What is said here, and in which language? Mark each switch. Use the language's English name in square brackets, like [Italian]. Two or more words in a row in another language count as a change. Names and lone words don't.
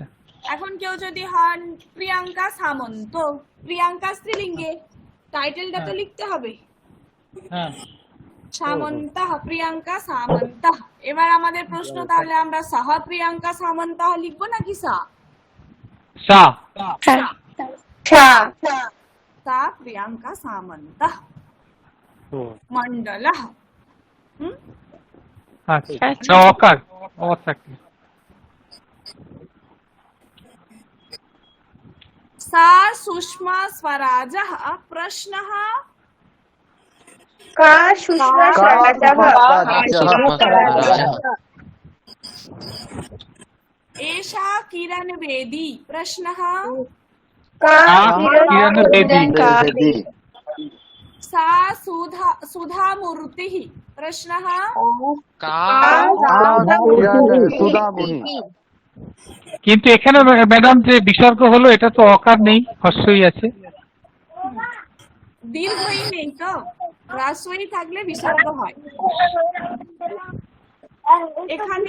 [Bangla] এখন কেউ যদি হন প্রিয়াঙ্কা সামন্ত, প্রিয়াঙ্কা স্ত্রীলিঙ্গে, টাইটেলটা তো লিখতে হবে, সামন্ত, প্রিয়াঙ্কা সামন্ত। এবার আমাদের প্রশ্ন, তাহলে আমরা সাহ প্রিয়াঙ্কা সামন্ত লিখবো নাকি সা? [Sanskrit] सा प्रियंका सामन्तः मंडलः। [Bangla] अच्छा অকার অ থাকে। [Sanskrit] सा सुषमा स्वराजः प्रश्नः का सुषमा स्वराजः एषा किरण बेदी प्रश्नः का किरण बेदी। सा सुधा मूर्तिः प्रश्नः [Bangla] সুধামণি। কিন্তু এখানে ম্যাডাম যে বিসর্গ হলো এটা তো অকার নেই, হর্ষই আছে। দীর্ঘই নেই তো, হ্রস্বই থাকলে বিসর্গ হয়। এখানে